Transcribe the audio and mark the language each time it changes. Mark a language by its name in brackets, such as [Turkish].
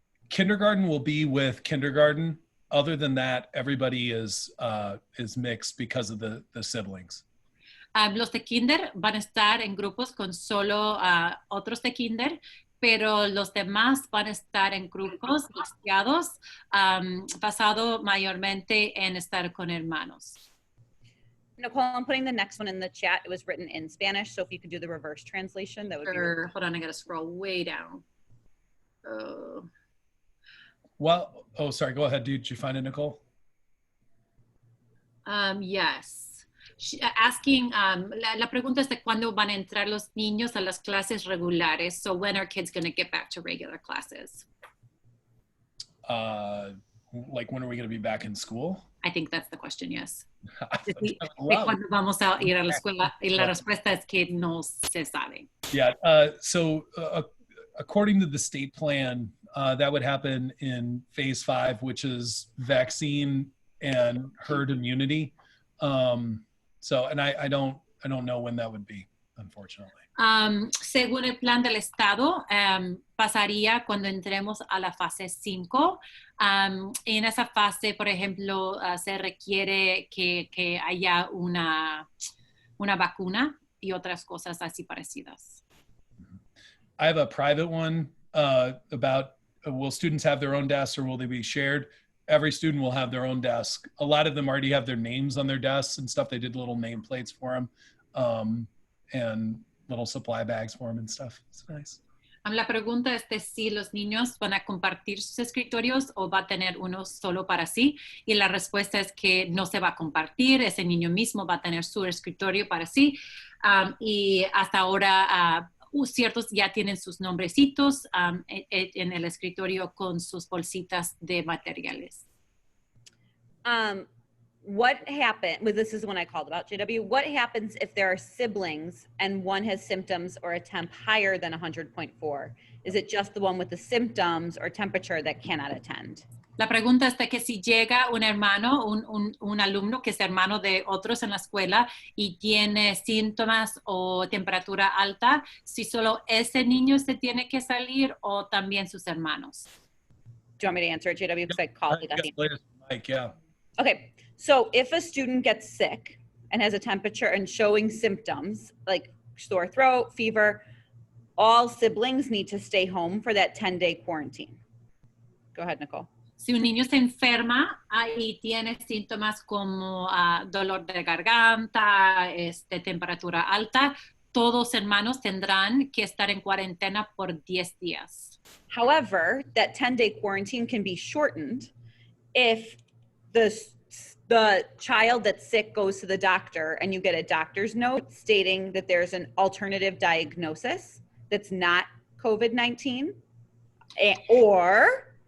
[English] Kindergarten will be with kindergarten. Other than that, everybody is mixed because of the siblings. [Spanish] Los de kinder van a estar en grupos con solo otros de kinder, pero los demás van a estar en grupos mixteados, basado mayormente en estar con hermanos. [English] Nicole, I'm putting the next one in the chat. It was written in Spanish, so if you could do the reverse translation, that would be really Hold on, I gotta scroll way down. Well, oh, sorry, go ahead. Did you find it, Nicole? Yes. [Spanish] Asking, la pregunta es de cuándo van a entrar los niños a las clases regulares. [English] So when are kids going to get back to regular classes? Like when are we going to be back in school? I think that's the question, yes. Wow. [Spanish] ¿Cuándo vamos a ir a la escuela? Y la respuesta es que no se sabe. [English] Yeah, so according to the state plan, that would happen in phase 5, which is vaccine and herd immunity. So, and I don't know when that would be, unfortunately. [Spanish] Según el plan del Estado, pasaría cuando entremos a la fase 5. En esa fase, por ejemplo, se requiere que haya una vacuna y otras cosas así parecidas. [English] I have a private one about will students have their own desks or will they be shared? Every student will have their own desk. A lot of them already have their names on their desks and stuff. They did little nameplates for them and little supply bags for them and stuff. It's nice. [Spanish] La pregunta es de si los niños van a compartir sus escritorios o va a tener uno solo para sí. Y la respuesta es que no se va a compartir. Ese niño mismo va a tener su escritorio para sí. Y hasta ahora ciertos ya tienen sus nombrecitos en el escritorio con sus bolsitas de materiales. [English] What happened, well, this is the one I called about, JW, what happens if there are siblings and one has symptoms or a temp higher than 100.4? Is it just the one with the symptoms or temperature that cannot attend? [Spanish] La pregunta es de que si llega un hermano, un alumno que es hermano de otros en la escuela y tiene síntomas o temperatura alta, si solo ese niño se tiene que salir o también sus hermanos. [English] Do you want me to answer it, JW? Because I called it. Mike, yeah. Okay, so if a student gets sick and has a temperature and showing symptoms like sore throat, fever, all siblings need to stay home for that 10-day quarantine. Go ahead, Nicole. [Spanish] Si un niño se enferma y tiene síntomas como dolor de garganta, temperatura alta, todos hermanos tendrán que estar en cuarentena por 10 días. [English] However, that 10-day quarantine can be shortened if the child that's sick goes to the doctor and you get a doctor's note stating that there's an alternative diagnosis that's not COVID-19 or...